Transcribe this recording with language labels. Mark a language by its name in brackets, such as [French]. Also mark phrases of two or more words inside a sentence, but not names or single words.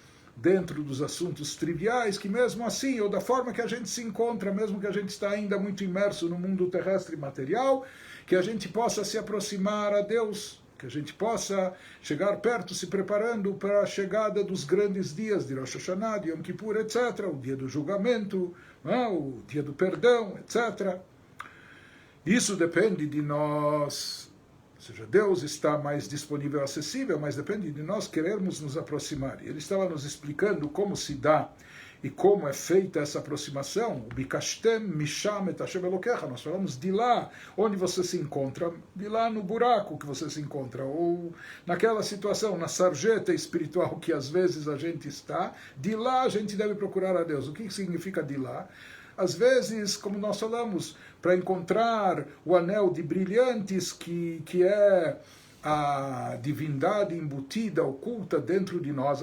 [Portuguese] dos assuntos triviais, que mesmo assim, ou da forma que a gente se encontra, mesmo que a gente está ainda muito imerso no mundo terrestre e material, que a gente possa se aproximar a Deus, que a gente possa chegar perto, se preparando para a chegada dos grandes dias de Rosh Hashanah, de Yom Kippur, etc., o dia do julgamento, o dia do perdão, etc. Isso depende de nós. Ou seja, Deus está mais disponível e acessível, mas depende de nós querermos nos aproximar. Ele estava nos explicando como se dá e como é feita essa aproximação. [Hebrew] ביקשתם משם את השם אלקיך. [Portuguese] Nós falamos de lá onde você se encontra, de lá no buraco que você se encontra, ou naquela situação, na sarjeta espiritual que às vezes a gente está, de lá a gente deve procurar a Deus. O que significa de lá? Às vezes, como nós falamos, para encontrar o anel de brilhantes que é a divindade embutida, oculta dentro de nós, a